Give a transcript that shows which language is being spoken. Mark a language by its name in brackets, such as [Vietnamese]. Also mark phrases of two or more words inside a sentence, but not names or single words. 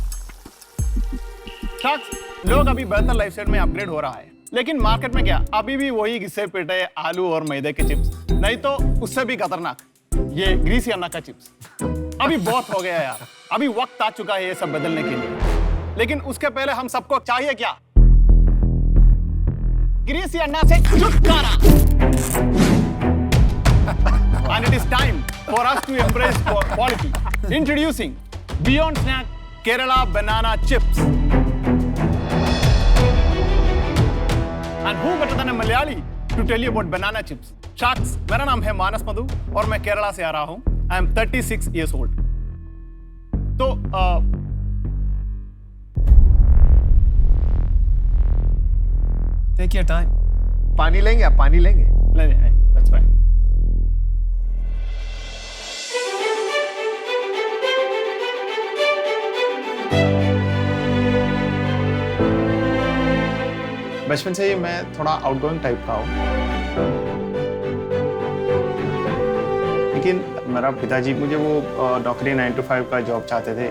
[Hindi] शार्क्स, लोग अभी बेहतर लाइफस्टाइल में अपग्रेड हो रहा है, लेकिन मार्केट में क्या अभी भी वही घिसे पिटे आलू और मैदे के चिप्स, नहीं तो उससे भी खतरनाक ये ग्रीसी अन्ना का चिप्स। अभी बहुत हो गया यार, अभी वक्त आ चुका है ये सब बदलने के लिए। लेकिन उसके पहले हम सबको चाहिए क्या? ग्रीसी अन्ना से छुटकारा। [English] And it is time for us to embrace quality. Introducing Beyond Snack Kerala Banana Chips. And who better than a Malayali to tell you about banana chips? Sharks, [Hindi] मेरा नाम है मानस मधु और मैं केरला से आ रहा हूँ। [English] I am 36 years old. [Hindi] तो [English] Take your time. [Hindi] पानी लेंगे आप? पानी लेंगे? नहीं, [English] that's fine. [Hindi] बचपन से ही मैं थोड़ा [English] outgoing type [Hindi] का हूँ, लेकिन मेरा पिताजी मुझे वो नौकरी 9 to 5 का जॉब चाहते थे।